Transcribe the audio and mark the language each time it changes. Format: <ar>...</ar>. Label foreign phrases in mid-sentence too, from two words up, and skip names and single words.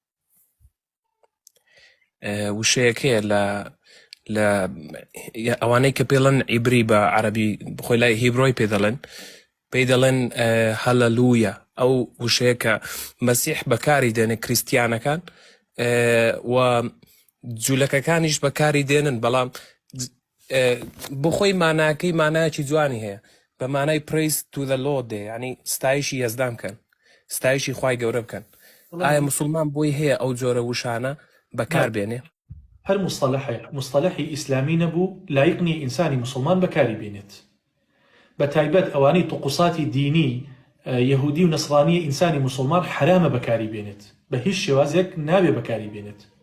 <ckb>وشەیەک هەیە لە ئەوانەی کە پێڵەن عیبری بە عەرەبی بخۆی لای هیبرۆی پێی دەڵێن هەلەلوویە، ئەو وشەیە کە مەسیح بەکاری دێنێ کریستیانەکان و جوولەکەکانیش بەکاری دێنن، بەڵام بخۆی ماناکەی مانایەکی جوانی هەیە، بە مانای</ckb> <en>praise to the Lord</en> <ckb>دێ، ینی ستایشی یەزدان بکەن، ستایشی خوای گەورە بکەن. ئایا مسلمان بۆی هەیە ئەو جۆرە وشانە بەکاربێنێ؟ هەر مصطلحی ئیسلامی نەبوو لایق نییە ئینسانی مسلمان بەکاری بێنێت، بە تایبەت ئەوانەی طقوساتی دینی یەهودی و نەسڕانیە ئینسانی مسلمان حرامە بەکاری بێنێت، بە هیچ شێوازێک نابێ بەکاری بێنێت.</ckb>